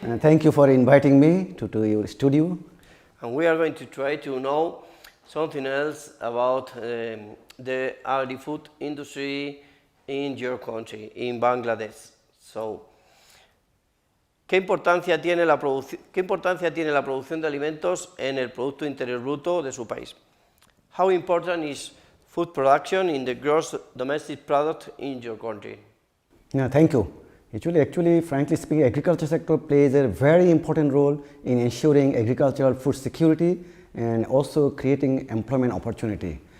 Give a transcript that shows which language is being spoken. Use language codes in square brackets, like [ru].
[en] And thank you for inviting me to your studio. And we are going to try to know something else about the agri-food industry in your country, in Bangladesh. [es] So, ¿qué importancia tiene la producción de alimentos en el Producto Interior Bruto de su país? [en] How important is food production in the gross domestic product in your country? Yeah, thank you. Actually, frankly speaking, agriculture sector plays a very important role in ensuring agricultural food security and also creating employment opportunity.